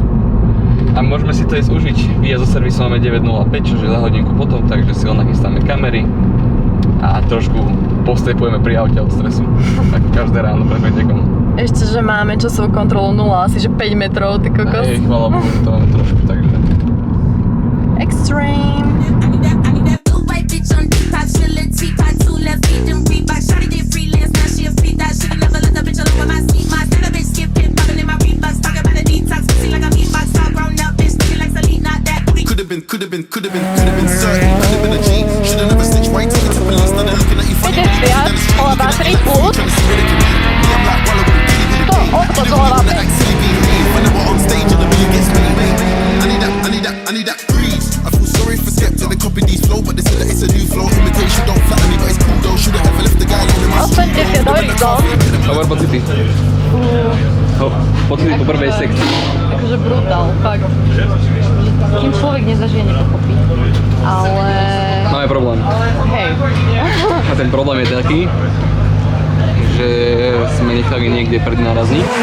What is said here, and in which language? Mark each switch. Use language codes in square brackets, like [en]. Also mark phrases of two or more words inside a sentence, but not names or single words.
[sk] A môžeme si to ísť užiť. Výjazd zo servisu máme 9:05, čo je za hodinku potom, takže si len nachystáme kamery a trošku postepujeme pri aute od stresu. Tak každé ráno pred pretekom. Ešte, že máme časovú kontrolu 0, asi že 5 metrov, ty kokos. Hej, chvála Bohu, že to máme trošku, takže... [en] Extreme. Could have been certain. Could have been a G. Should have never snitched right to the police. Now they're looking at you funny. I need that breeze. I feel sorry for Skepta. They copy these flow, but they say that it's a new flow. Imitation don't flatter me, but it's cool though. Should have ever left the guy in my street. [sk] Hovor pocity. Pocity po prvej sekcii. Akože brutál, fakt. Kým človek nezažije, nepochopí. Ale... Máme problém. Hej. A ten problém je taký, že sme nechali niekde pred nárazník.